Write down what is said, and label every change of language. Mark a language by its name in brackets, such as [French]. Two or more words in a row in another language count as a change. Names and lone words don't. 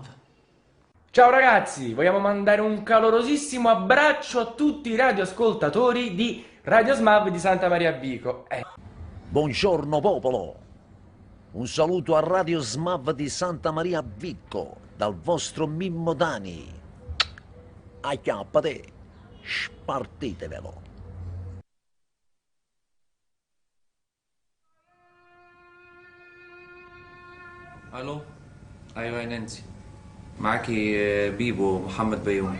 [Italian] Ciao ragazzi, vogliamo mandare un calorosissimo abbraccio a tutti i radioascoltatori di Radio SMAV di Santa Maria Vico. Buongiorno popolo, un saluto a Radio SMAV di Santa Maria Vico dal vostro Mimmo Dani. Acchiappate, spartitevelo. [Arabic] الو ايوه يا نانسي، معاكي بيبو محمد بيومي.